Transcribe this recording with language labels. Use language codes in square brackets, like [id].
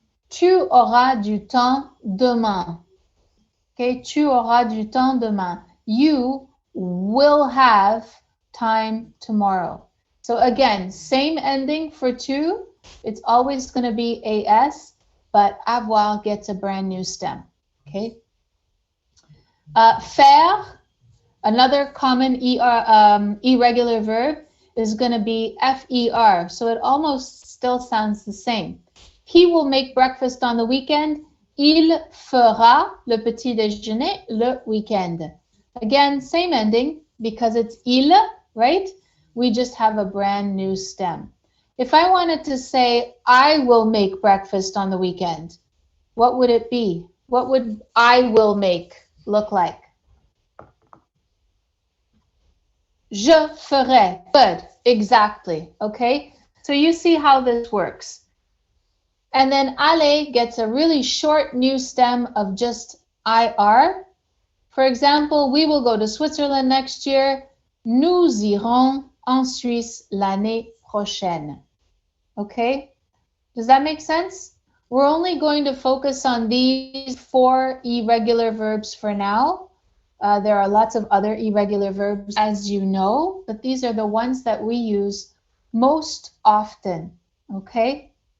[fr] Tu auras du temps demain. [en] Okay, [fr] tu auras du temps demain. [en] You will have time tomorrow. So again, same ending for tu. It's always going to be AS, but avoir gets a brand new stem. Okay. Faire, another common irregular verb, is going to be FER. So it almost still sounds the same. He will make breakfast on the weekend. [fr] Il fera le petit déjeuner le week-end. [en] Again, same ending because it's il, right? We just have a brand new stem. If I wanted to say, I will make breakfast on the weekend, what would it be? What would I will make look like? [fr] Je ferai. [en] Good, exactly, okay? So you see how this works. And then aller gets a really short new stem of just IR. For example, we will go to Switzerland next year. [fr] Nous irons en Suisse l'année prochaine. [en] Okay? Does that make sense? We're only going to focus on these 4 irregular verbs for now. There are lots of other irregular verbs, as you know, but these are the ones that we use most often. Okay?